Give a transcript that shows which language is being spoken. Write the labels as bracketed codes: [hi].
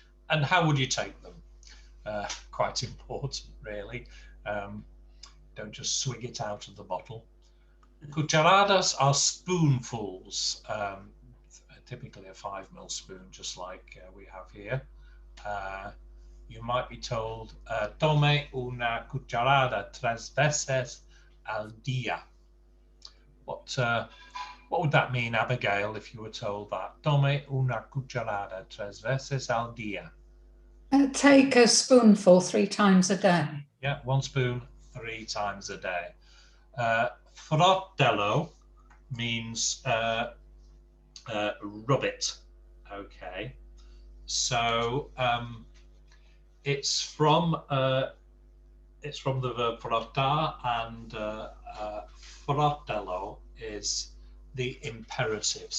[en] And how would you take them? Quite important, really. Don't just swig it out of the bottle. Cucharadas are spoonfuls, typically a 5 ml spoon, just like we have here. You might be told, [es] tome una cucharada 3 veces al día. [en] What would that mean, Abigail, if you were told that? [es] Tome una cucharada 3 veces al día. [en] Take a spoonful 3 times a day. Yeah, 1 spoon 3 times a day. Fratello means rub it. Okay, so it's from the verb frotar, and fratello is the imperative.